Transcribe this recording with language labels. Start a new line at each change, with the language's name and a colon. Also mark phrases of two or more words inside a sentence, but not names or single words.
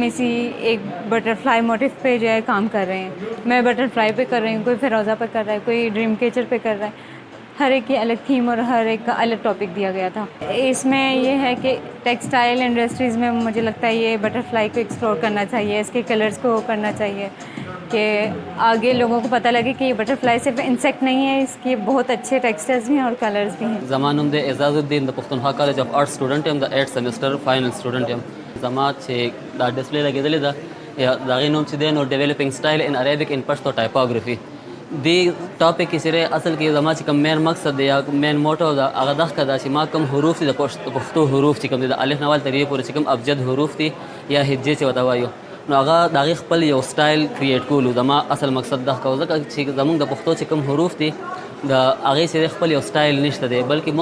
Urdu: اسی ایک
English: butterfly motif
Urdu: پہ جو ہے کام کر رہے ہیں میں بٹرفلائی پہ کر رہی ہوں کوئی فیروزہ پہ کر رہا ہے کوئی ڈریم کیچر پہ کر رہا ہے ہر ایک کی الگ تھیم اور ہر ایک کا الگ ٹاپک دیا گیا تھا اس میں یہ ہے کہ
English: textile industries
Urdu: میں مجھے لگتا ہے یہ بٹرفلائی کو ایکسپلور کرنا چاہیے اس کے کلرز کو کرنا چاہیے کہ آگے لوگوں کو پتہ لگے کہ یہ بٹرفلائی صرف انسیکٹ نہیں ہے اس کے بہت اچھے ټیکسچرز بھی ہیں اور کلرز بھی ہیں
Pashto: زما نوم دی اعزاز الدین د پښتونخوا
English: college of arts student
Pashto: یم د
English: 8th semester final student
Pashto: یم زما چې دا ډسپلی لګېدلې ده یا د هغې نوم چې دی نو
English: developing style in Arabic in Pashto typography
Pashto: دې ټاپک کې چې اصل کې زما چې کوم مین مقصد دی یا
English: main motto
Pashto: ده هغه دغه ده چې ما کوم حروف دي د پښتو حروف چې کوم دي د الف نه ول تر یې پورې چې کوم ابجد حروف دي یا هجې چې ورته وایو نو هغه د هغې خپل یو
English: style create
Pashto: کولو زما اصل مقصد دغه کو ځکه چې زمونږ د پښتو چې کوم حروف دي د هغې چې خپل یو سټایل نشته دی بلکې